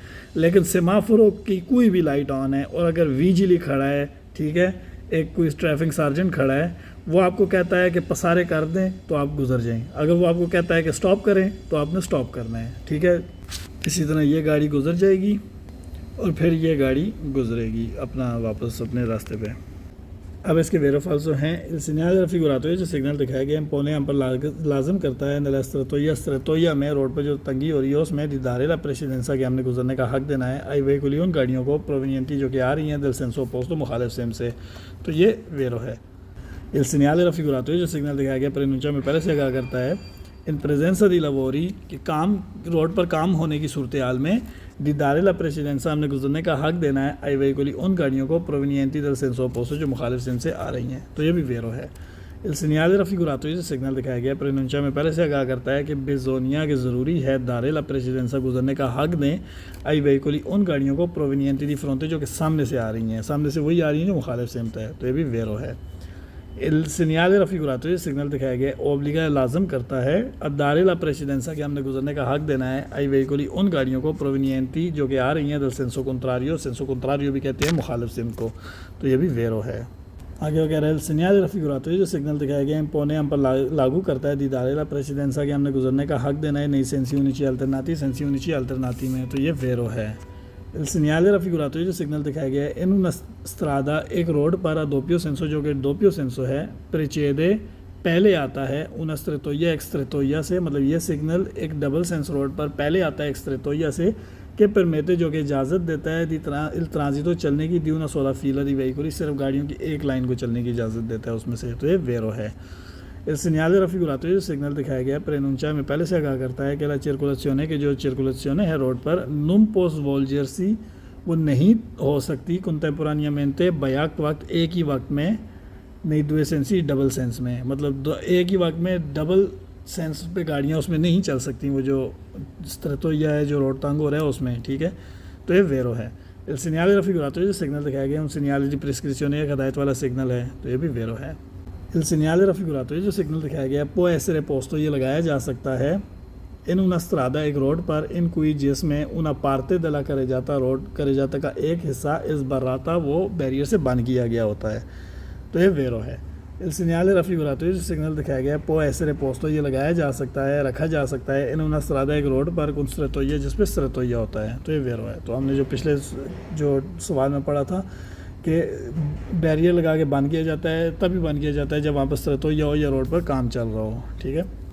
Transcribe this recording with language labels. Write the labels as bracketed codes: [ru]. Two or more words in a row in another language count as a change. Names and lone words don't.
[ur] لیکن semafori کی کوئی بھی لائٹ آن ہے اور اگر vigile کھڑا ہے، ٹھیک ہے، ایک کوئی [en] traffic sergeant [ur] کھڑا ہے، وہ آپ کو کہتا ہے کہ passare کر دیں تو آپ گزر جائیں. اگر وہ آپ کو کہتا ہے کہ اسٹاپ کریں تو آپ نے اسٹاپ کرنا ہے، ٹھیک ہے. اسی طرح یہ گاڑی گزر جائے گی اور پھر یہ گاڑی گزرے گی اپنا واپس اپنے راستے پہ. اب اس کے vero falso ہیں [it] il segnale raffigurato, [ur] جو سگنل دکھایا گیا pone ہم پر لازم کرتا ہے [it] nella strettoia [ur] میں روڈ پر جو تنگی ہو رہی ہے اس میں [it] di dare la precedenza [ur] کہ ہم نے گزرنے کا حق دینا ہے [it] ai veicoli [ur] ان گاڑیوں کو provenienti جو کہ آ رہی ہیں [it] del senso opposto [ur] مخالف سمت سے. تو یہ vero ہے. [it] il segnale raffigurato, [ur] جو سگنل دکھایا گیا preannuncia میں پہلے سے آگاہ کرتا ہے [it] in presenza di lavori [ur] کہ کام روڈ پر کام ہونے کی صورت حال میں [it] di dare la precedenza [ur] ہم نے گزرنے کا حق دینا ہے [it] ai veicoli [ur] ان گاڑیوں کو [it] provenienti dal senso opposto [ur] جو مخالف سمت سے آ رہی ہیں۔ تو یہ بھی vero ہے. [it] il segnale raffigurato, [ur] جو سگنل دکھایا گیا preannuncia میں پہلے سے آگاہ کرتا ہے کہ [it] bisogna che [ur] ضروری ہے [it] dare la precedenza [ur] گزرنے کا حق دیں [it] ai veicoli [ur] ان گاڑیوں کو [it] provenienti di fronte [ur] جو کہ سامنے سے آ رہی ہیں، سامنے سے وہی آ رہی ہیں جو مخالف سمت ہے. تو یہ بھی vero ہے. [it] il segnale raffigurato, [ur] جو سگنل دکھایا گیا obbliga لازم کرتا ہے [it] dare la precedenza [ur] کہ ہم نے گزرنے کا حق دینا ہے [it] ai veicoli [ur] ان گاڑیوں کو provenienti جو کہ آ رہی ہیں [it] dal senso contrario [ur] بھی کہتے ہیں مخالف سمت کو. تو یہ بھی vero ہے۔ آگے وہ کہہ رہا ہے [it] il segnale raffigurato, [ur] جو سگنل دکھایا گیا pone ہم پر لاگو کرتا ہے [it] di dare la precedenza [ur] کہ ہم نے گزرنے کا حق دینا ہے [it] nei sensi unici alternati [ur] میں۔ تو یہ vero ہے. [it] il segnale raffigurato, [ur] جو سگنل دکھایا گیا ہے [it] in una strada [ur] ایک روڈ پر [it] doppio senso [ur] جو کہ [it] doppio senso [ur] ہے precede پہلے آتا ہے [it] una strettoia [ur] ایک strettoia سے، مطلب یہ سگنل ایک [en] double sense [ur] روڈ پر پہلے آتا ہے ایک strettoia سے [it] che permette [ur] جو کہ اجازت دیتا ہے [it] di transito [ur] چلنے کی [it] di una sola fila di veicoli, [ur] صرف گاڑیوں کی ایک لائن کو چلنے کی اجازت دیتا ہے اس میں سے۔ تو یہ vero ہے. [it] il segnale raffigurato, [ur] جو سگنل دکھایا گیا preannuncia میں پہلے سے آگاہ کرتا ہے کہ [it] la circolazione [ur] के जो circolazione है रोड पर [it] non può svolgersi [ur] وہ نہیں ہو سکتی contemporaneamente بیک وقت ایک ہی وقت میں نہیں [it] due sensi [en] double sense [ur] میں، مطلب ایک ہی وقت میں [en] double sense [ur] پہ گاڑیاں اس میں نہیں چل سکتی، وہ جو strettoia ہے جو روڈ تنگ ہو رہا ہے اس میں، ٹھیک ہے. تو یہ vero ہے. [it] il segnale raffigurato, [ur] جو سگنل دکھایا گیا [it] un segnale di prescrizione [ur] ایک ہدایت والا سگنل ہے۔ تو یہ بھی vero ہے. [it] il segnale raffigurato, [ur] جو سگنل دکھایا گیا [it] può essere posto [ur] یہ لگایا جا سکتا ہے [it] in una strada [ur] ایک روڈ پر [it] in cui [ur] جس میں [it] una parte della carreggiata [ur] کا ایک حصہ [it] è sbarrata [ur] وہ بیریئر سے بند کیا گیا ہوتا ہے. تو یہ vero ہے. [it] il segnale raffigurato, [ur] جو سگنل دکھایا گیا [it] può essere posto [ur] یہ لگایا جا سکتا ہے، رکھا جا سکتا ہے, रखा जा सकता है [it] in una strada [ur] ایک روڈ پر [it] con strettoia [ur] جس پہ strettoia ہوتا ہے۔ تو یہ vero ہے. تو ہم نے جو پچھلے جو سوال میں پڑھا تھا کہ بیریئر لگا کے بند کیا جاتا ہے، تبھی بند کیا جاتا ہے جب وہاں پر strettoia ہو یا روڈ پر کام چل رہا ہو، ٹھیک ہے.